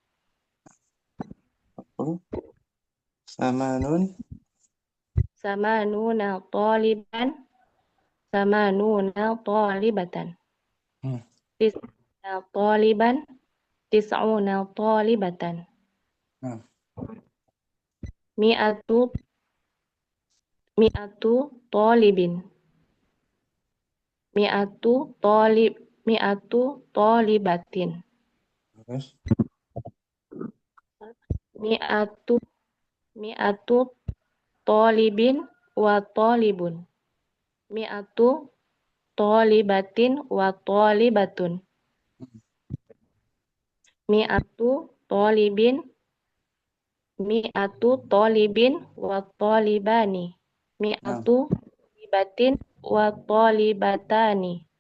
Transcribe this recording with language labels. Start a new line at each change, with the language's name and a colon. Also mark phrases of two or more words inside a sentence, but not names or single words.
Arabic: ثمانون. ثمانون طالبا. ثمانون طالبة. تسعون طالبا. تسعون طالبة. مئة طالب. مئة طالبة. Terus. مئة طالب وطالب. مئة طالبة وطالبة. مئة طالب وطالبان. مئة طالبة وطالبتان.